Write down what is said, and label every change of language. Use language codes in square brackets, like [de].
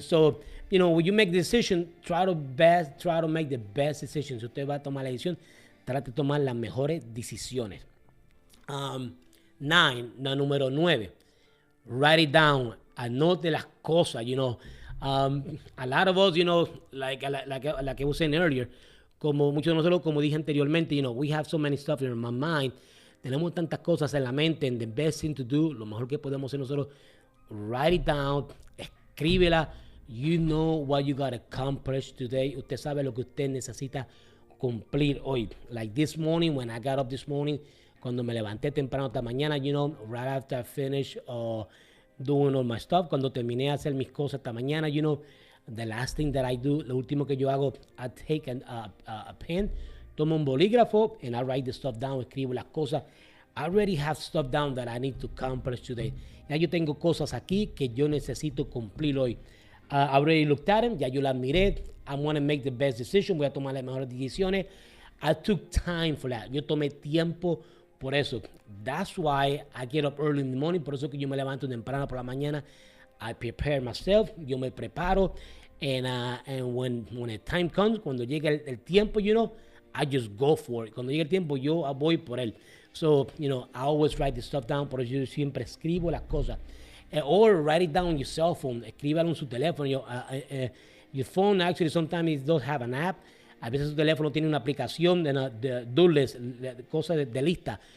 [en] So, when you make the decision, try to make the best decision. [es] Si usted va a tomar la decisión, trate de tomar las mejores decisiones. [en] 9, [es] la número 9. [en] Write it down. [es] Anote las cosas, [en] a lot of us, like I was saying earlier, [es] como muchos de nosotros, como dije anteriormente, [en] we have so many stuff in my mind. [es] Tenemos tantas cosas en la mente, [en] and the best thing to do, [es] lo mejor que podemos hacer nosotros, [en] write it down, [es] escríbela. [en] You know what you got to accomplish today. [es] Usted sabe lo que usted necesita cumplir hoy. [en] Like this morning, when I got up this morning, [es] cuando me levanté temprano esta mañana, [en] right after I finished doing all my stuff, [es] cuando terminé de hacer mis cosas esta mañana, [en] the last thing that I do, [es] lo último que yo hago, [en] I take a pen, [es] tomo un bolígrafo, [en] and I write the stuff down, [es] escribo las cosas. [en] I already have stuff down that I need to accomplish today. [es] Ya yo tengo cosas aquí que yo necesito cumplir hoy. [en] I already looked at them, [es] ya yo las miré. [en] I want to make the best decision, [es] voy a tomar las mejores decisiones. [en] I took time for that. [es] Yo tomé tiempo por eso. [en] That's why I get up early in the morning. [es] Por eso que yo me levanto temprano por la mañana. [en] I prepare myself. [es] Yo me preparo. [en] And when the time comes, [es] cuando llega el tiempo, [en] I just go for it. [es] Cuando llega el tiempo, yo voy por él. [en] So, I always write the stuff down. [es] Por eso yo siempre escribo las cosas. [en] Or write it down on your cell phone. [es] Escríbalo en su teléfono. [en] Your phone actually sometimes it does have an app. [es] A veces su teléfono tiene una aplicación de do list, cosas de lista.